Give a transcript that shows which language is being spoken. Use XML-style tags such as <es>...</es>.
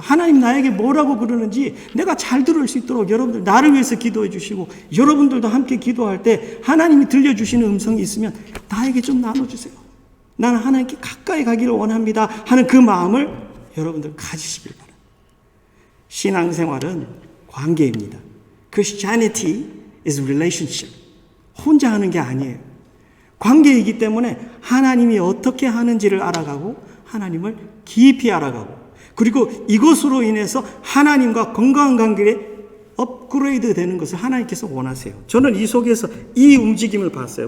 <ko>하나님 나에게 뭐라고 그러는지 내가 잘 들을 수 있도록 여러분들 나를 위해서 기도해 주시고 여러분들도 함께 기도할 때 하나님이 들려주시는 음성이 있으면 나에게 좀 나눠주세요. 나는 하나님께 가까이 가기를 원합니다 하는 그 마음을 여러분들 가지시길 바랍니다. 신앙생활은 관계입니다.</ko> <en>Christianity is relationship.</en> <ko>혼자 하는 게 아니에요. 관계이기 때문에 하나님이 어떻게 하는지를 알아가고 하나님을 깊이 알아가고 그리고 이것으로 인해서 하나님과 건강한 관계에 업그레이드 되는 것을 하나님께서 원하세요. 저는 이 속에서 이 움직임을 봤어요.</ko>